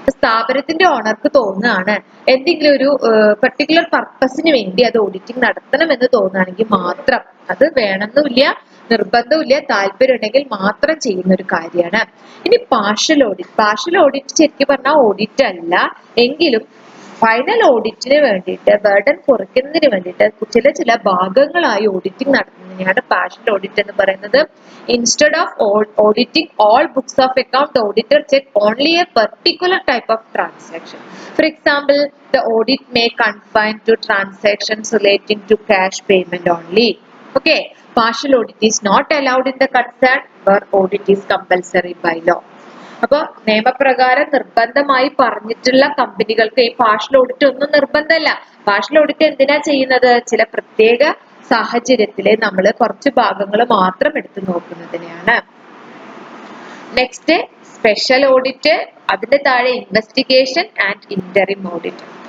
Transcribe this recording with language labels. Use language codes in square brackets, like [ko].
[ml] സ്ഥാപനത്തിന്റെ ഓണർക്ക് തോന്നുകയാണ് എന്തെങ്കിലും ഒരു പെർട്ടിക്കുലർ പർപ്പസിന് വേണ്ടി അത് ഓഡിറ്റിംഗ് നടത്തണമെന്ന് തോന്നുകയാണെങ്കിൽ മാത്രം, അത് വേണമെന്നില്ല, നിർബന്ധമില്ല, താല്പര്യം ഉണ്ടെങ്കിൽ മാത്രം ചെയ്യുന്ന ഒരു കാര്യമാണ്. ഇനി പാർഷ്യൽ ഓഡിറ്റ്. പാർഷ്യൽ ഓഡിറ്റ് ശരിക്കും പറഞ്ഞാൽ ഓഡിറ്റ് അല്ല, എങ്കിലും ഫൈനൽ ഓഡിറ്റിന് വേണ്ടിയിട്ട് ബർഡൻ കുറയ്ക്കുന്നതിന് വേണ്ടിയിട്ട് ചില ഭാഗങ്ങളായി ഓഡിറ്റിംഗ് നടത്തുന്നതിനെയാണ് പാർഷ്യൽ ഓഡിറ്റ് എന്ന് പറയുന്നത്. [en] Instead of auditing all books of account, the auditor check only a particular type of transaction. For example, the audit may confine to transactions relating to cash payment only. Okay, partial audit is not allowed in the concern where audit is compulsory by law. [ml] അപ്പൊ നിയമപ്രകാരം നിർബന്ധമായി പറഞ്ഞിട്ടുള്ള കമ്പനികൾക്ക് ഈ partial audit ഒന്നും നിർബന്ധമല്ല. Partial audit എന്തിനാ ചെയ്യുന്നത്? ചില പ്രത്യേക സാഹചര്യത്തില് നമ്മൾ കുറച്ച് ഭാഗങ്ങൾ മാത്രം എടുത്തു നോക്കുന്നതിനെയാണ്. [en] Next special audit, അതിന്റെ താഴെ investigation and interim audit.